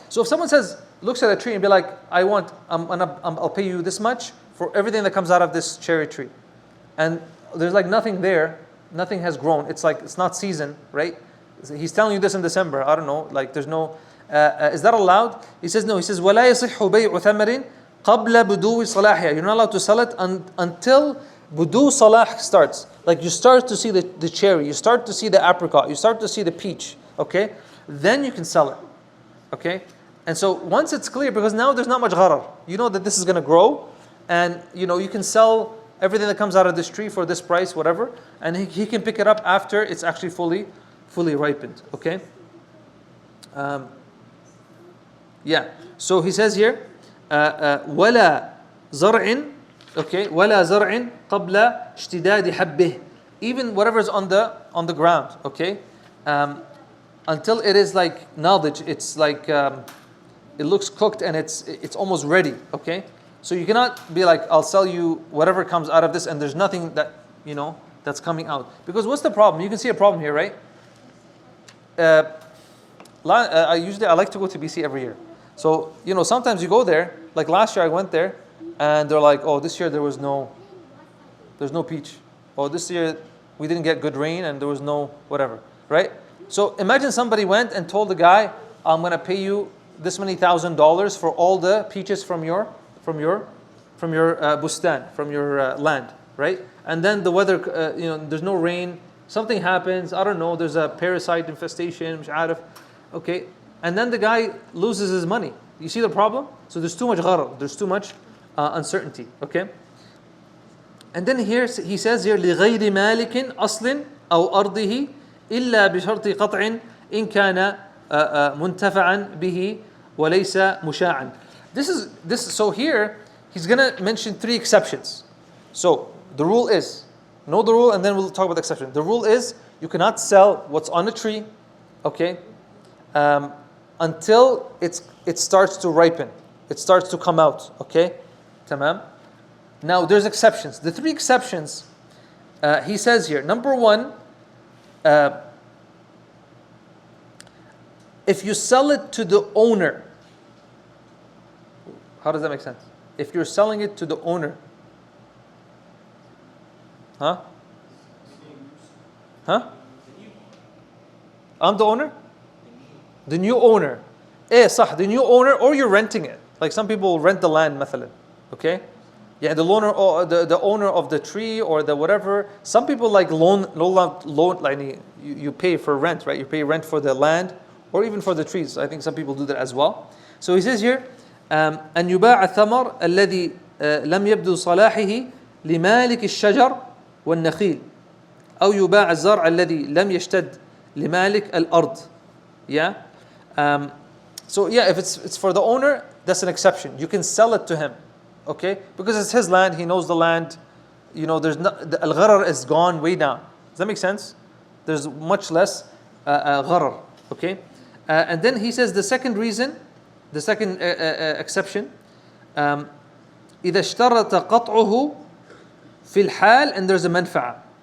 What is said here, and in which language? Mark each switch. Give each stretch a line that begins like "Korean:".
English: So if someone looks at a tree and be like, I'll pay you this much for everything that comes out of this cherry tree, and there's like nothing there, nothing has grown. It's like it's not season, right? He's telling you this in December. I don't know, like there's no. Is that allowed? He says no. He says
Arabic: ولا يصح بيع ثمر قبل بدو صلاحها.
English: You're not allowed to sell it until budu salah starts. Like you start to see the cherry, you start to see the apricot, you start to see the peach. Okay, then you can sell it. Okay, and so once it's clear, because now there's not much gharar. You know that this is going to grow, and you can sell everything that comes out of this tree for this price, whatever, and he can pick it up after it's actually fully ripened. Okay. Yeah. So he says here,
Arabic: ولا زرع, okay, ولا زرع قبل اشتداد حبه.
English: Even whatever is on the ground, okay, until it is like knowledge, it's like it looks cooked and it's almost ready. Okay. So you cannot be like, I'll sell you whatever comes out of this, and there's nothing that that's coming out. Because what's the problem? You can see a problem here, right? I like to go to BC every year. So sometimes you go there. Like last year I went there, and they're like, oh, this year there's no peach. Oh, this year we didn't get good rain and there was no whatever, right? So imagine somebody went and told the guy, I'm gonna pay you this many $1,000 for all the peaches from your bustan, from your land, right? And then the weather, there's no rain, something happens, I don't know, there's a parasite infestation,
Arabic: مش عارف,
English: okay, and then the guy loses his money. You see the problem? So there's too much gharar, there's too much uncertainty, okay? And then here he says here
Arabic: لغير مالك أصل أو أرضه إلا بشرط قطع إن كان منتفعا به وليس مشاعا.
English: So here he's gonna mention 3 exceptions. So the rule is, know the rule and then we'll talk about the exception. The rule is you cannot sell what's on a tree, okay, until it starts to ripen, it starts to come out, okay, tamam. Now there's exceptions. The 3 exceptions he says here. Number 1, if you sell it to the owner, How does that make sense? If you're selling it to the owner. Huh? Huh? I'm the owner? The new owner. صح, the new owner, or you're renting it. Like some people rent the land, مثلا. Okay? Yeah, the owner, or the owner of the tree or the whatever. Some people like loan like you pay for rent, right? You pay rent for the land or even for the trees. I think some people do that as well. So he says here,
Arabic: أن يباع الثمر الذي لم يبدو صلاحه لمالك الشجر والنخيل أو يباع الزرع الذي لم يشتد لمالك الأرض.
English: Yeah. So yeah, if it's for the owner, that's an exception. You can sell it to him, okay? Because it's his land, he knows the land. You know, there's not, the al-Gharar is gone way down. Does that make sense? There's much less Gharar, okay? And then he says the second reason, the second exception,
Arabic: إذا اشترط قطعه في الحال
English: and there's a منفعة.